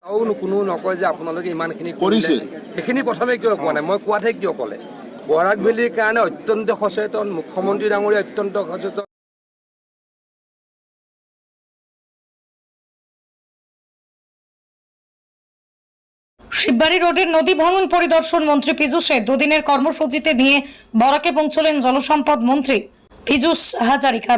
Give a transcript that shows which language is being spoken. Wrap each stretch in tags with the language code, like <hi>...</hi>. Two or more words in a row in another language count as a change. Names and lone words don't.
<as>কোনো নকয় যে আপোনালোকে ইমানখিনি কৰিছে সেইখিনি প্ৰথমে কিয় কোৱা নাই মই কোৱাতহে কিয় ক'লে বৰাক ভেলীৰ কাৰণে অত্যন্ত সচেতন মুখ্যমন্ত্ৰী ডাঙৰীয়া অত্যন্ত সচেতন</as> <bn>শিববাড়ি রোডের নদী ভাঙন পরিদর্শন মন্ত্রী পীযূষের দুদিনের কর্মসূচিতে নিয়ে বরাকে পৌঁছলেন জলসম্পদ মন্ত্রী পীযূষ হাজারিকা।</bn>